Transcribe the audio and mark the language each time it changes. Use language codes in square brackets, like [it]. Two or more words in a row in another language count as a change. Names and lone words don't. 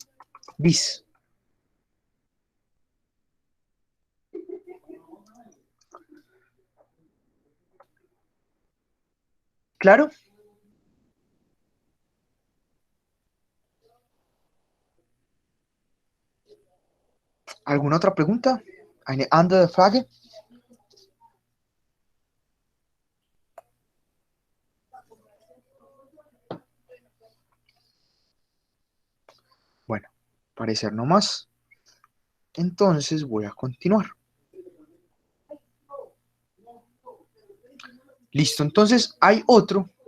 [es] ¿Claro? ¿Alguna otra pregunta? [de] ¿Eine andere Frage? [es] Bueno, parecer no más. Entonces voy a continuar. Listo, entonces hay otro.